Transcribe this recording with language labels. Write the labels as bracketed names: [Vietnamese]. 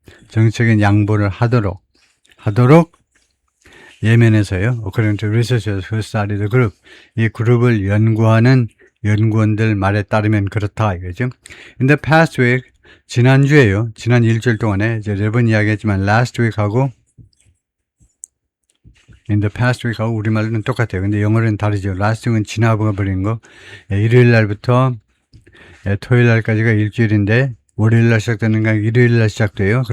[Korean] 정치적인 양보를 하도록 예멘에서요. [English] According to researchers who study the group. [Korean] 이 그룹을 연구하는 연구원들 말에 따르면 그렇다 이거죠. [English] In the past week, [Korean] 지난주에요. 지난 일주일 동안에 이제 여러 번 이야기했지만 [English] last week [Korean] 하고 [English] in the past week [Korean] 하고 우리말로는 똑같아요. 근데 영어로는 다르죠. [English] last week [Korean] 은 지나버린 거. 일요일 날부터 토요일 날까지가 일주일인데 월요일 날 시작되는 게 일요일 날 시작돼요.